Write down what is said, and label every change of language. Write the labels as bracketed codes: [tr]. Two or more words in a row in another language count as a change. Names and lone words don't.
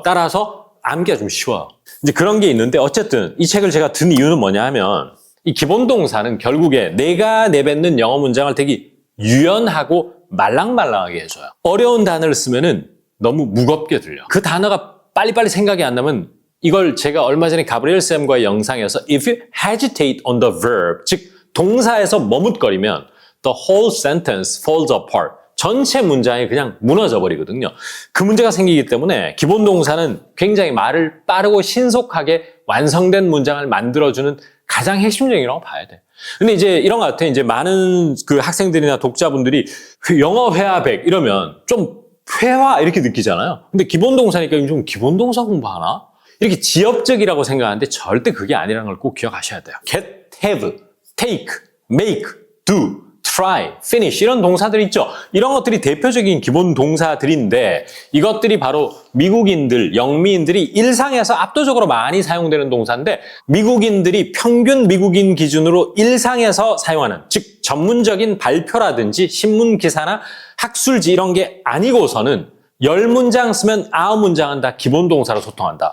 [ko] 따라서 암기가 좀 쉬워요. 이제 그런 게 있는데 어쨌든 이 책을 제가 든 이유는 뭐냐 하면 이 기본 동사는 결국에 내가 내뱉는 영어 문장을 되게 유연하고 말랑말랑하게 해줘요. 어려운 단어를 쓰면은 너무 무겁게 들려. 그 단어가 빨리빨리 생각이 안 나면 이걸 제가 얼마 전에 가브리엘 쌤과의 영상에서 [en] If you hesitate on the verb, [ko] 즉 동사에서 머뭇거리면 [en] the whole sentence falls apart. [ko] 전체 문장이 그냥 무너져 버리거든요. 그 문제가 생기기 때문에 기본 동사는 굉장히 말을 빠르고 신속하게 완성된 문장을 만들어주는 가장 핵심적이라고 봐야 돼. 근데 이제 이런 것 같아. 이제 많은 그 학생들이나 독자분들이 영어 회화 100 이러면 좀 회화 이렇게 느끼잖아요. 근데 기본 동사니까 좀 기본 동사 공부하나? 이렇게 지엽적이라고 생각하는데 절대 그게 아니라는 걸 꼭 기억하셔야 돼요. [en] get, have, take, make, do. try, finish [ko] 이런 동사들이 있죠. 이런 것들이 대표적인 기본 동사들인데 이것들이 바로 미국인들, 영미인들이 일상에서 압도적으로 많이 사용되는 동사인데 미국인들이 평균 미국인 기준으로 일상에서 사용하는 즉 전문적인 발표라든지 신문 기사나 학술지 이런 게 아니고서는 10문장 쓰면 9문장은 다 기본 동사로 소통한다.